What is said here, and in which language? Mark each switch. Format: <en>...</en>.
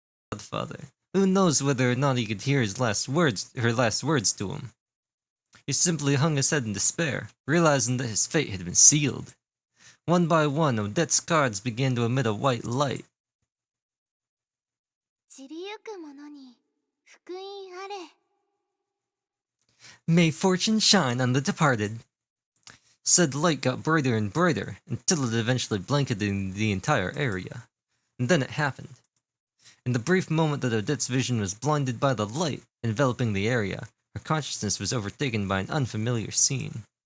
<en>Godfather. Who knows whether or not he could hear her last words to him? He simply hung his head in despair, realizing that his fate had been sealed. One by one, Odette's cards began to emit a white light.</en> <ja>散りゆくものに福音あれ。</ja> <en>May fortune shine on the departed. Said light got brighter and brighter until it eventually blanketed the entire area. And then it happened. In the brief moment that Odette's vision was blinded by the light enveloping the area, her consciousness was overtaken by an unfamiliar scene.</en>